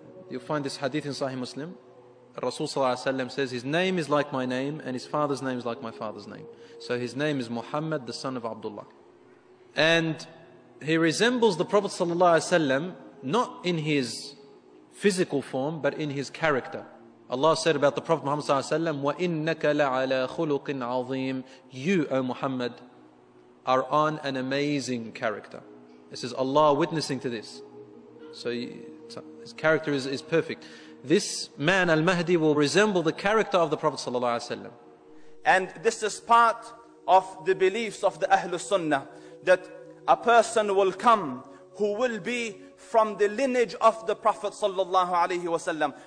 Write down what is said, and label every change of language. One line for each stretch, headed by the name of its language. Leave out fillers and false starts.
English: You'll find this hadith in Sahih Muslim. Rasul ﷺ says his name is like my name and his father's name is like my father's name. So his name is Muhammad, the son of Abdullah. And he resembles the Prophet ﷺ not in his physical form but in his character. Allah said about the Prophet Muhammad ﷺ,
Arabic: وَإِنَّكَ لَعَلَى خُلُقٍ عَظِيمٍ.
English: You, O Muhammad, are on an amazing character. This is Allah witnessing to this. So his character is perfect. This man, Al-Mahdi, will resemble the character of the Prophet ﷺ. And this is part of the beliefs of the Ahlul Sunnah, that a person will come who will be from the lineage of the Prophet ﷺ.